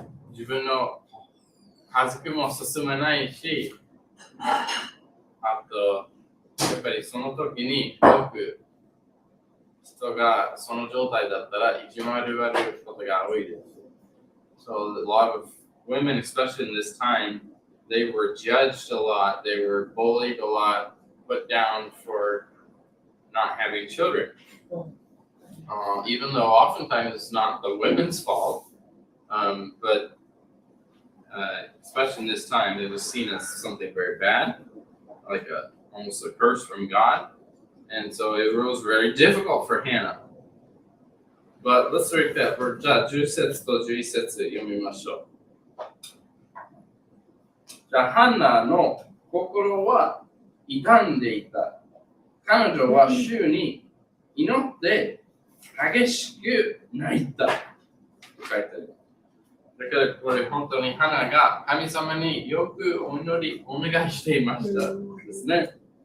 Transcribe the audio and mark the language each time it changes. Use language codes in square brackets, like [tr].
[ja] 自分の家族も進まないし、あとやっぱりその時に多く人がその状態だったらいじめられることが多いです。 [en] So a lot of women, especially in this time, they were judged a lot, they were bullied a lot, put down for not having children. Even though oftentimes it's not the women's fault, but especially in this time, it was seen as something very bad, like almost a curse from God. And so it was very difficult for Hannah. But let's read that verse. [ja] じゃあ10節と11節読みましょう。じゃあハンナの心は傷んでいた。彼女は主に祈って激しく泣いた。書いてある。だからこれ本当にハナが神様によくお願いしていましたですね。